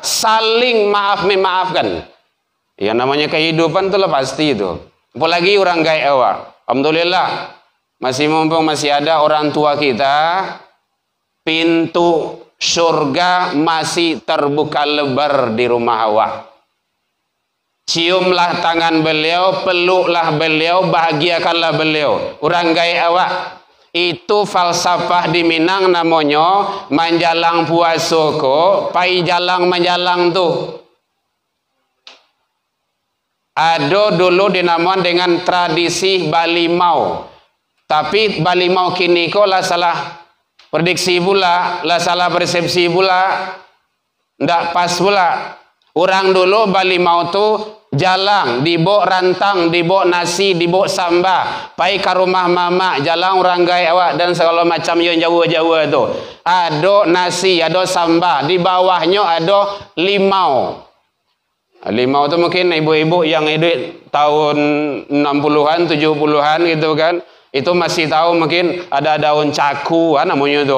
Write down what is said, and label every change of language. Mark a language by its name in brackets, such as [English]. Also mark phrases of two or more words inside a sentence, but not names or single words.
[Indonesian] Saling maaf memaafkan. Yang namanya kehidupan itu pasti itu. Apalagi orang gaya awak. Alhamdulillah. Mumpung masih ada orang tua kita, pintu surga masih terbuka lebar di rumah awak. Ciumlah tangan beliau, peluklah beliau, bahagiakanlah beliau. Orang gaya awak. Itu falsafah di Minang namanya [Minangkabau] manjalang puasoko, pai jalang manjalang tuh. [Indonesian] Ada dulu dinamakan dengan tradisi Balimau. Tapi Balimau kini kok lah salah prediksi pula, lah salah persepsi pula. Ndak pas pula. Orang dulu [Minangkabau] Bali mau tu jalang, dibok rantang, dibok nasi, dibok sambal. [Indonesian] Pai ke rumah mama, jalang orang gai awak dan segala macam yang Jawa-Jawa tu. Ada nasi, ada sambal. Di bawahnya ada limau. Limau tu mungkin ibu-ibu yang hidup tahun 60-an, 70-an gitu kan. Itu masih tahu mungkin ada daun caku, namanya tu.